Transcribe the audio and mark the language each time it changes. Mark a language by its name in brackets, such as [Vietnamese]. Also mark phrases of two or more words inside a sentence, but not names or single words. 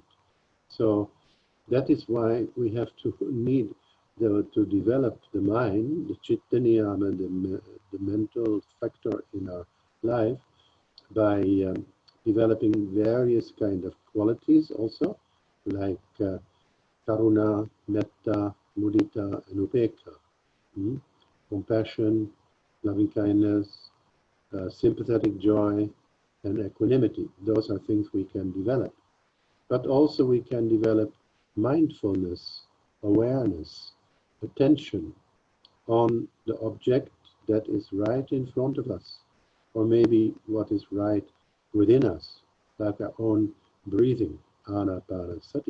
[English] So that is why we have to need to develop the mind, the [Pali] chitta niyama, [English] the mental factor in our life, by developing various kind of qualities also, like [Pali] karuna, metta, mudita, [English] and upekkha. Compassion, loving kindness, sympathetic joy, and equanimity. Those are things we can develop. But also we can develop mindfulness, awareness, attention on the object that is right in front of us, or maybe what is right within us, like our own breathing, anapanasati.